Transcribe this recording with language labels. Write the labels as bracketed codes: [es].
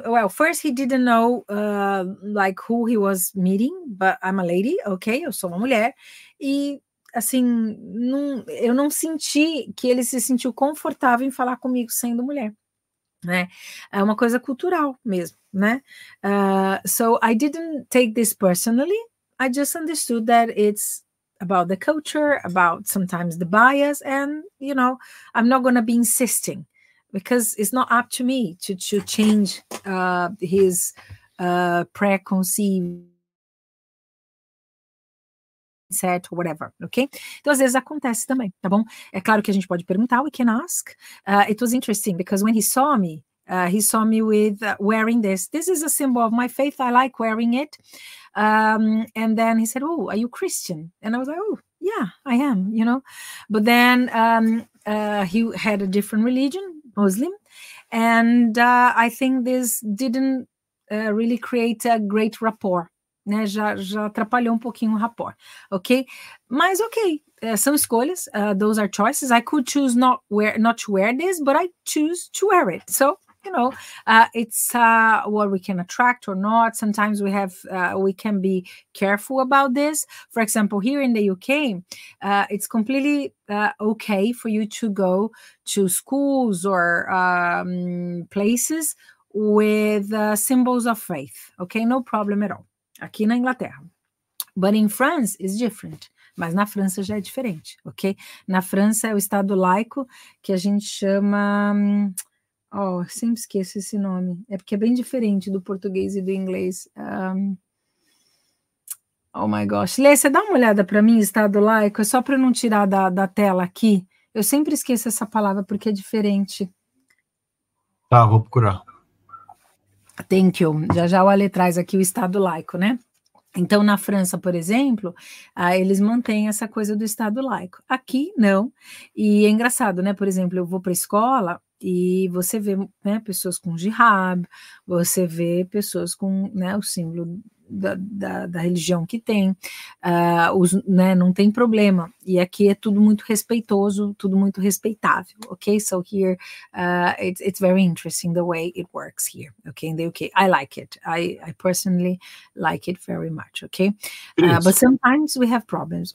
[en] first he didn't know like who he was meeting, but I'm a lady, ok? [pt] Eu sou uma mulher, e assim, eu não senti que ele se sentiu confortável em falar comigo sendo mulher, né? É uma coisa cultural mesmo, né? [en] So I didn't take this personally, I just understood that it's about the culture, about sometimes the bias, and, you know, I'm not going to be insisting, because it's not up to me to change his preconceived set, whatever, ok? [pt] Então, às vezes acontece também, tá bom? É claro que a gente pode perguntar, [en] we can ask. It was interesting, because when he saw me with wearing this. This is a symbol of my faith. I like wearing it. And then he said, oh, are you Christian? And I was like, oh, yeah, I am, you know. But then he had a different religion, Muslim. And I think this didn't really create a great rapport, né? [pt] Já atrapalhou um pouquinho o rapport, ok? Mas ok, são escolhas, [en] those are choices. I could choose not to wear this, but I choose to wear it. So, you know, it's what we can attract or not. Sometimes we can be careful about this. For example, here in the UK, it's completely okay for you to go to schools or places with symbols of faith. Okay, no problem at all. [pt] Aqui na Inglaterra. [en] But in France, it's different. [pt] Mas na França já é diferente, ok? Na França é o Estado laico, que a gente chama... Oh, sempre esqueço esse nome. É porque é bem diferente do português e do inglês. [en] Oh my gosh. [pt] Lê, você dá uma olhada para mim, Estado laico, é só para não tirar da tela aqui. Eu sempre esqueço essa palavra porque é diferente. Tá, vou procurar. [en] Thank you. [pt] Já o Ale traz aqui o Estado laico, né? Então, na França, por exemplo, eles mantêm essa coisa do Estado laico. Aqui, não. E é engraçado, né? Por exemplo, eu vou para a escola e você vê, né, pessoas com jihad, você vê pessoas com, né, o símbolo da religião que tem, né, não tem problema. E aqui é tudo muito respeitoso, tudo muito respeitável, ok? [en] So here, it's very interesting the way it works here, okay? In the UK, I like it. I personally like it very much, okay? But sometimes we have problems.